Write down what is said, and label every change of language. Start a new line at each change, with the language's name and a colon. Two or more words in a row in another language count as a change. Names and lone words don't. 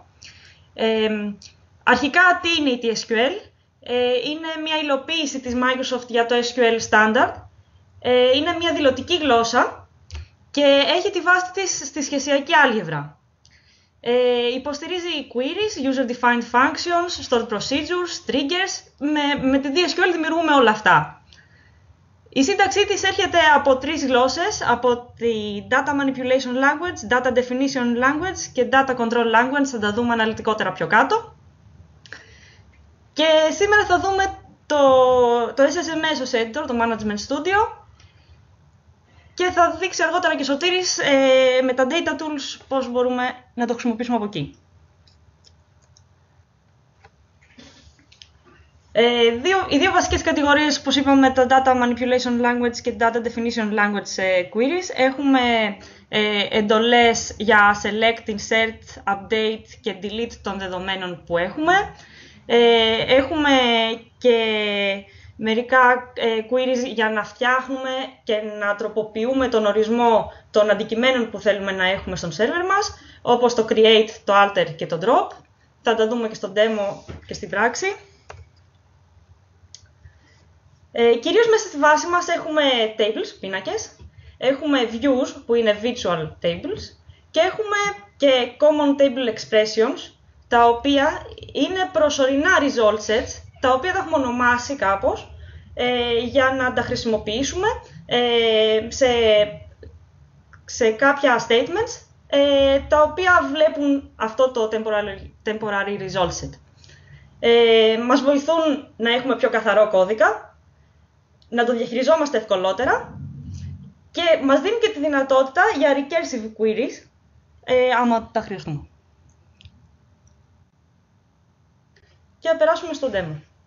Greek: Αρχικά, τι είναι η TSQL? Είναι μια υλοποίηση της Microsoft για το SQL Standard. Είναι μια δηλωτική γλώσσα και έχει τη βάση της στη σχεσιακή άλγευρα.
English: Υποστηρίζει queries, user-defined functions, stored procedures, triggers.
Greek: Με τη TSQL δημιουργούμε όλα αυτά. Η σύνταξή της έρχεται από τρεις γλώσσες, από τη
English: Data Manipulation Language, Data Definition Language
Greek: και
English: Data Control Language,
Greek: θα τα δούμε αναλυτικότερα πιο κάτω. Και σήμερα θα δούμε το SSMS ως editor, το Management Studio, και θα δείξει αργότερα και ο Σωτήρης με τα Data Tools πώς μπορούμε να το χρησιμοποιήσουμε από εκεί. Οι δύο βασικές κατηγορίες που είπαμε, τα
English: Data Manipulation Language
Greek: και
English: Data Definition Language queries,
Greek: έχουμε εντολές για
English: select, insert, update
Greek: και delete των δεδομένων που έχουμε. Έχουμε και μερικά queries για να φτιάχνουμε και να τροποποιούμε τον ορισμό των αντικειμένων που θέλουμε να έχουμε στον server μας, όπως το create, το alter και το drop. Θα τα δούμε και στο demo και στην πράξη. Κυρίως μέσα στη βάση μας έχουμε tables, πίνακες, έχουμε views που είναι
English: virtual tables
Greek: και έχουμε και
English: common table expressions,
Greek: τα οποία είναι προσωρινά
English: result sets,
Greek: τα οποία τα έχουμε ονομάσει κάπως για να τα χρησιμοποιήσουμε σε κάποια statements τα οποία βλέπουν αυτό το
English: temporary result set.
Greek: Μας βοηθούν να έχουμε πιο καθαρό κώδικα, να το διαχειριζόμαστε ευκολότερα και μας δίνει και τη δυνατότητα για
English: recursive queries
Greek: άμα τα χρειαστούμε. Και να περάσουμε στο demo.